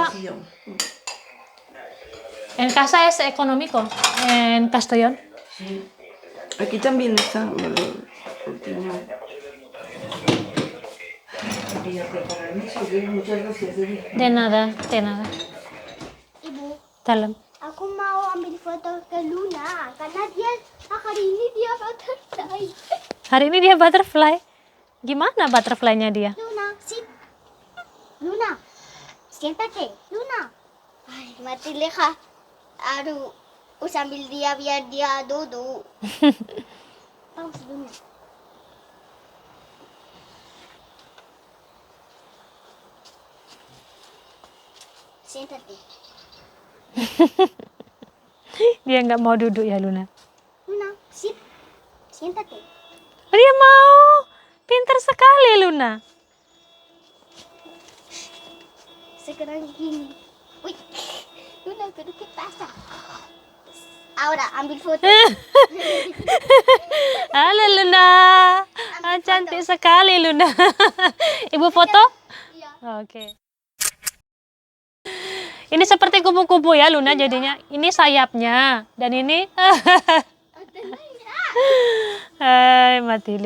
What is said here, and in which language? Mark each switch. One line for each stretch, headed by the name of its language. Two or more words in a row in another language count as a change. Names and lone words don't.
Spanish: vacío. es económico, en Castellón. Sí. Aquí también está el tiño. Voy a preparar eso, muchas gracias, Debbie. De nada, de nada.
Indonesian: Ibu, Dalam. aku mau ambil foto ke Luna karena hari ini dia butterfly. Hari ini dia butterfly. Gimana butterfly-nya dia?
Spanish: Luna, sit. Luna, siéntate. Luna. Ay,
Indonesian: mati leha. Aduh, sambil dia biar dia duduk.
Spanish: Paus Luna. Siéntate.
Indonesian: Dia nggak mau duduk ya, Luna.
Spanish: Luna, sit. Siéntate.
Indonesian: Oh, dia mau. Pintar sekali, Luna. Sekarang gini.
Spanish: Uy, Luna, pero ¿qué pasa? Ahora,
Indonesian: ambil foto. Halo, Luna. Ah, cantik sekali, Luna. Ibu foto? Iya. Oke. Ini seperti kupu-kupu ya, Luna, jadinya. Ini sayapnya. Dan ini... Hai, Matilde.